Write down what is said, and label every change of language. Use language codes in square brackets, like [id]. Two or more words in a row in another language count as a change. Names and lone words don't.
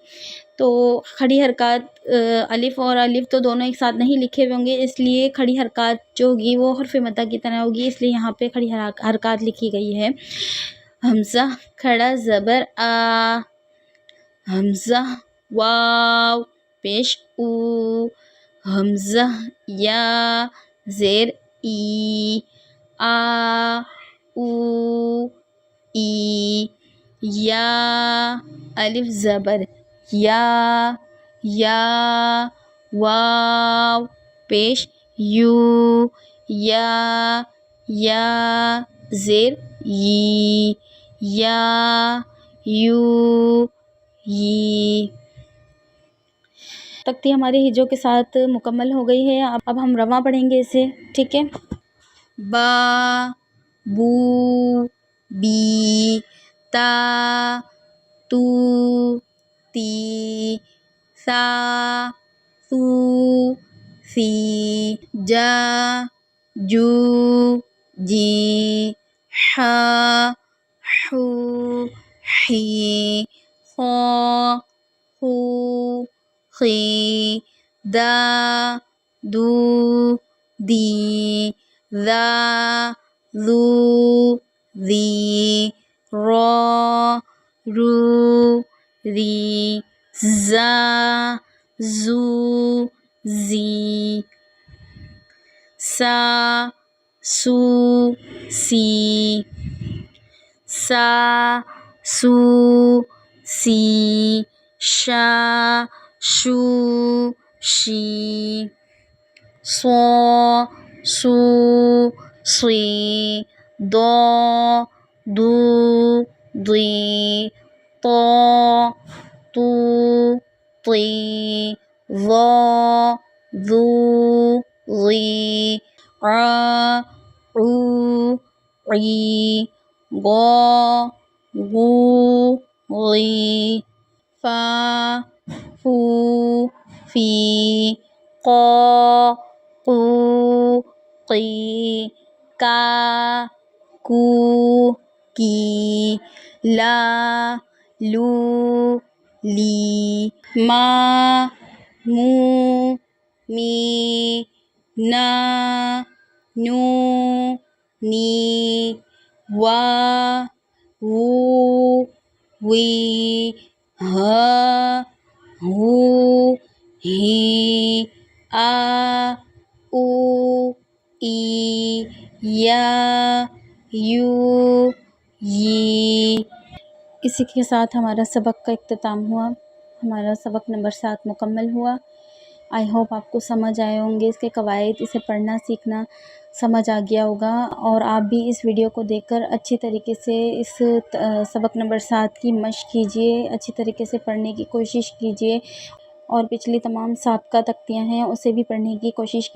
[ur] تو کھڑی حرکات الف اور الف تو دونوں ایک ساتھ نہیں لکھے ہوئے ہوں گے، اس لیے کھڑی حرکات جو ہوگی وہ حرف مدہ کی طرح ہوگی، اس لیے یہاں پہ کھڑی حرکات لکھی گئی ہے. حمزہ کھڑا زبر آ، حمزہ واو پیش او، حمزہ یا زیر ای، آ او ای، یا الف زبر یا، یا واو پیش یو، یا زیر ی، یا یو ی. تختی ہماری ہجوں کے ساتھ مکمل ہو گئی ہے، اب ہم رواں پڑھیں گے اسے، ٹھیک ہے. با بو بی، تا تو تی، سا سو سی، جا جو جی، حا حو حی، خا خو خی، دا دو دی، ذا ذو ذی، را رو ری، زا زو زی، سا سو سی، سا سو سی، شا شو شی صو سو صی دو دو ضی طو تو طی ظا ذو ظی عا عو عی غا غو غی فا فو فی قا قو قی کا کو کی لا لو لی ما مو می نا نو نی وا وو وی ہا ہو ہی آ او ای یا یو ی۔ اسی کے ساتھ ہمارا سبق کا اختتام ہوا، ہمارا سبق نمبر 7 مکمل ہوا۔ [en] I hope [ur] آپ کو سمجھ آئے ہوں گے اس کے قواعد، اسے پڑھنا سیکھنا سمجھ آ گیا ہوگا، اور آپ بھی اس ویڈیو کو دیکھ کر اچھی طریقے سے اس سبق نمبر 7 کی مشق کیجیے، اچھی طریقے سے پڑھنے کی کوشش کیجیے، اور پچھلی تمام سابقہ تختیاں ہیں اسے بھی پڑھنے کی کوشش کی۔